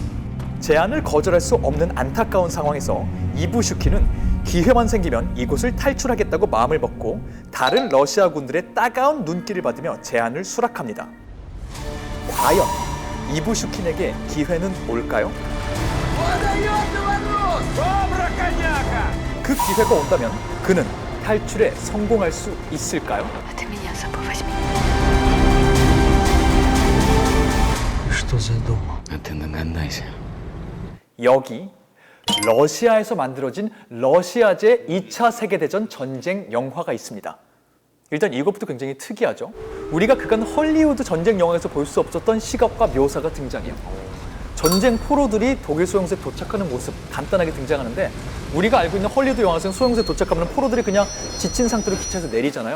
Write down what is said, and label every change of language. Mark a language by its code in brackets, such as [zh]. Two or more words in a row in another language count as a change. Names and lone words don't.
[ko] 제안을 거절할 수 없는 안타까운 상황에서 이부슈킨은 기회만 생기면 이곳을 탈출하겠다고 마음을 먹고 다른 러시아군들의 따가운 눈길을 받으며 제안을 수락합니다. 과연 이부슈킨에게 기회는 올까요? 그 기회가 온다면 그는 탈출에 성공할 수 있을까요? [ru] Что задумал? А ты догадайся. [ko] 여기 러시아에서 만들어진 러시아제 2차 세계대전 전쟁 영화가 있습니다. 일단 이것부터 굉장히 특이하죠. 우리가 그간 헐리우드 전쟁 영화에서 볼 수 없었던 시각과 묘사가 등장해요. 전쟁 포로들이 독일 소용소에 도착하는 모습 간단하게 등장하는데 우리가 알고 있는 헐리우드 영화에서는 소용소에 도착하면 포로들이 그냥 지친 상태로 기차에서 내리잖아요.